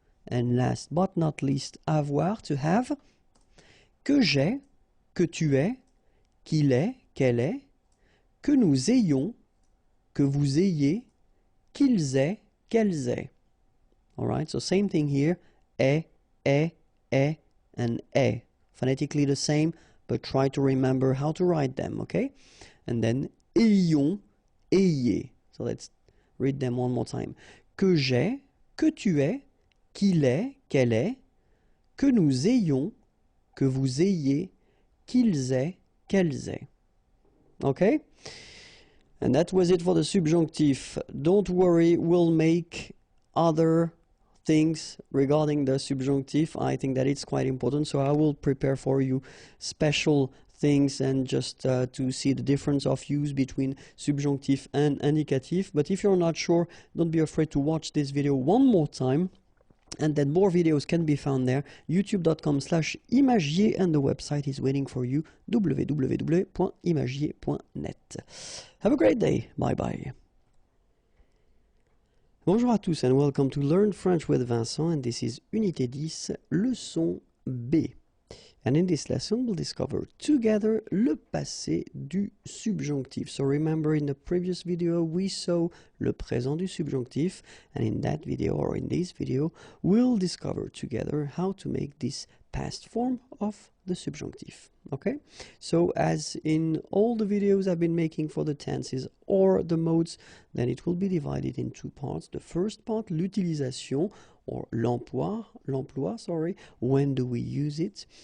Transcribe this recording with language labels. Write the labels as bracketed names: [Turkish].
[English] And last but not least, [French] avoir, [English] to have, [French] que j'ai, que tu es, qu'il est, qu'elle est, que nous ayons, que vous ayez, qu'ils aient, qu'elles aient. [English] All right, so same thing here, est, and est. Phonetically the same, but try to remember how to write them, okay? And then ayons, ayez. So let's read them one more time. [French] Que j'ai, que tu es, qu'il est, qu'elle est, que nous ayons, que vous ayez, qu'ils aient, qu'elles aient. [English] Okay? And that was it for the subjunctive. Don't worry, we'll make other things regarding the subjunctive. I think that it's quite important, so I will prepare for you special things and just to see the difference of use between subjunctive and indicative. But if you're not sure, don't be afraid to watch this video one more time. And then more videos can be found there, youtube.com/imagier, and the website is waiting for you, www.imagier.net. Have a great day. Bye-bye. [French] Bonjour à tous [English] and welcome to Learn French with Vincent, and this is Unité 10, leçon B. And in this lesson, we'll discover together le passé du subjonctif. So remember, in the previous video, we saw le présent du subjonctif. And in that video, or in this video, we'll discover together how to make this past form of the subjunctif. Okay? So as in all the videos I've been making for the tenses or the modes, then it will be divided in two parts. The first part, l'utilisation, or l'emploi, when do we use it?